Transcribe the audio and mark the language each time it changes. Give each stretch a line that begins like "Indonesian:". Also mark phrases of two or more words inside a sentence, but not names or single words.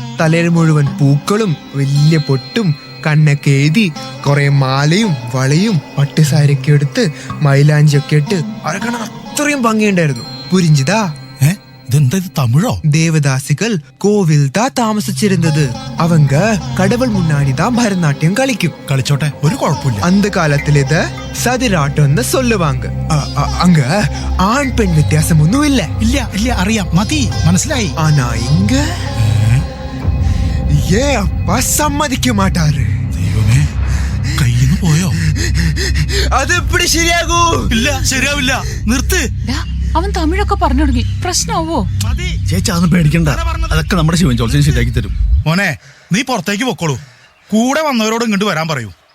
Malayalam: തലയിൽ മുഴുവൻ പൂക്കളും വലിയ പൊട്ടും കണ്ണൊക്കെ എഴുതി കുറെ മാലയും വളയും പട്ടുസാരിയൊക്കെ എടുത്ത് മൈലാഞ്ചിയൊക്കെ ഇട്ട് അവരെ കാണാൻ അത്രയും ഭംഗിയുണ്ടായിരുന്നു. പുരിഞ്ചിതാ. ഇതെന്താ തമിഴോ? ദേവദാസികൾ കോവിൽ താ താമസിച്ചിരുന്നത്.
Tamil: அவங்க கடவுள் முன்னாடி தான் பரதநாட்டியம் കളിക്കും.
Malayalam: കളിച്ചോട്ടെ, ഒരു കുഴപ്പമില്ല.
Tamil: அந்த காலத்துல இத சதிராட்டம்னு சொல்லுவாங்க. அங்க ஆண் பெண் வித்தியாசம் ஒன்றும் இல்ல.
Malayalam: ഇല്ല അറിയാം, മതി, മനസ്സിലായി.
Tamil: ஆனா இங்க அப்பா சம்மதிக்க மாட்டாரு.
Malayalam: ദൈവമേ, കയ്യിന്ന് പോയോ? അത് എപ്പടി ശരിയാകൂ? ഇല്ല, ശരിയാവില്ല. നിർത്ത്. അവൻ തമിഴൊക്കെ പറഞ്ഞു തുടങ്ങി. പ്രശ്നമാവോ? ചേച്ചി അതൊന്നും പേടിക്കണ്ട, അതൊക്കെ നമ്മുടെ ശിവൻ ജോത്സ്യൻ ശരിയാക്കി തരും. മോനെ, നീ പുറത്തേക്ക് പൊക്കോളൂ. കൂടെ വന്നവരോട് ഇങ്ങോട്ട് വരാൻ പറയൂ.